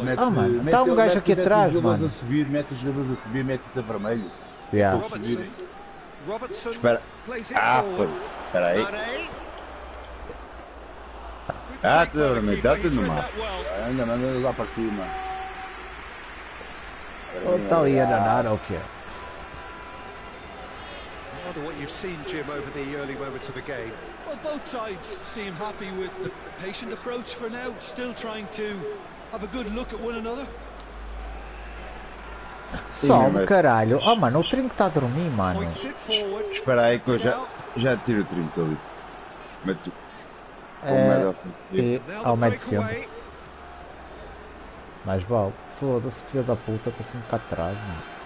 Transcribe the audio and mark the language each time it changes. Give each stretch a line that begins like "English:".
Portuguese: Mano, está um gajo aqui atrás, mano. Mete os jogadores a subir, mete-se a vermelho.
English: Yeah. Robertson.
Portuguese: Espera. Espera aí. Te deu vermelho, dá tudo no máximo. Ainda manda lá para cima. Está ali a danar ou o quê?
English: I wonder what you've seen, Jim, over the early moments of the game. Well, both sides seem happy with the patient approach for now, still trying to have a good look at one another.
Portuguese: Só caralho. Oh, mano, o trinco está a dormir, mano. Espera aí que eu já tiro o trinco ali. Meto com o médio ofensivo. Ao médio centro. Mais vale. Foda-se, filho da puta, está assim um bocado atrás, mano.